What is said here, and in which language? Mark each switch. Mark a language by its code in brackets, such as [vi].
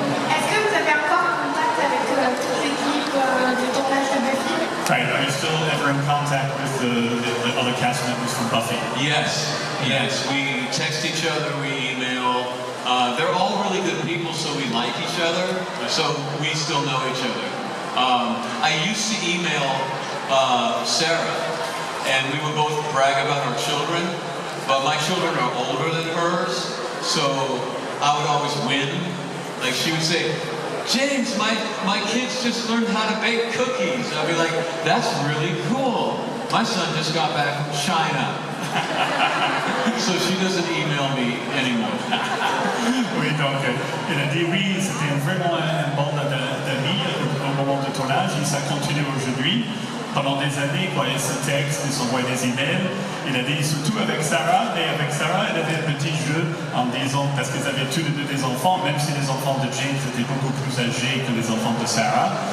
[fr] Est-ce que vous avez encore contact avec toute l'équipe du tournage de Buffy? [en] Right, are you still ever in contact with the other cast members from Buffy? Yes. We text each other, we email. They're all really good people, so we like each other. So we still know each other. I used to email Sarah, and we would both brag about our children. But my children are older than hers, so I would always win. Like she would say, James, my kids just learned how to bake cookies. I'd be like, that's really cool. My son just got back from China. So she doesn't email me anymore. [fr] Oui, donc il a dit oui, c'était vraiment un bon ami au moment du tournage et ça continue aujourd'hui. Pendant des années, quoi, ils se textent, ils s'envoient des emails. Il a dit surtout avec Sarah, et avec Sarah, elle avait un petit jeu en disant, parce qu'ils avaient tous les deux des enfants, même si les enfants de James étaient beaucoup plus âgés que les enfants de Sarah.